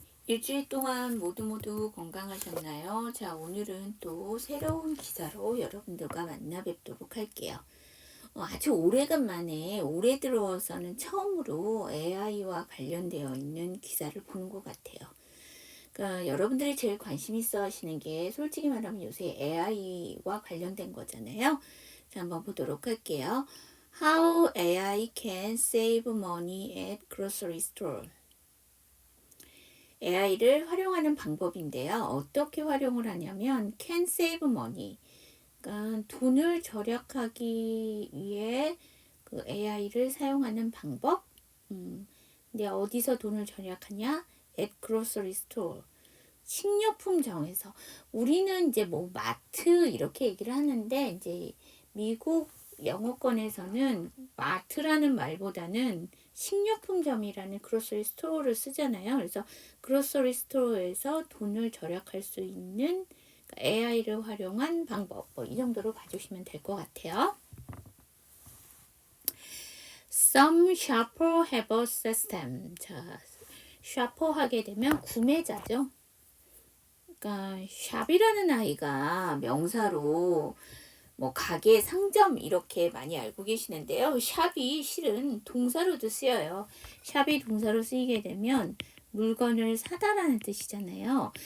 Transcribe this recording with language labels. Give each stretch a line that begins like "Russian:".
Korean: 일주일 동안 모두 건강하셨나요? 자, 오늘은 또 새로운 기사로 여러분들과 만나 뵙도록 할게요. 아주 오래간만에 올해 들어서는 처음으로 AI와 관련되어 있는 기사를 보는 것 같아요. 그러니까 여러분들이 제일 관심 있어 하시는 게 솔직히 말하면 요새 AI와 관련된 거잖아요. 자, 한번 보도록 할게요.
English: How AI can save money at grocery store.
Korean: AI를 활용하는 방법인데요. 어떻게 활용을 하냐면
English: can save money.
Korean: 그러니까 돈을 절약하기 위해 그 AI를 사용하는 방법. 근데 어디서 돈을 절약하냐?
English: at grocery store.
Korean: 식료품점에서. 우리는 이제 뭐 마트 이렇게 얘기를 하는데 이제 미국 영어권에서는 마트라는 말보다는 식료품점이라는 그로서리 스토어를 쓰잖아요. 그래서 그로서리 스토어에서 돈을 절약할 수 있는 AI를 활용한 방법, 뭐 이 정도로 봐주시면 될 것 같아요.
English: Some shopper have a system.
Korean: 자, shopper 하게 되면 구매자죠. 그러니까 샵이라는 아이가 명사로 뭐 가게, 상점 이렇게 많이 알고 계시는데요. 샵이 실은 동사로도 쓰여요. 샵이 동사로 쓰이게 되면 물건을 사다라는 뜻이잖아요.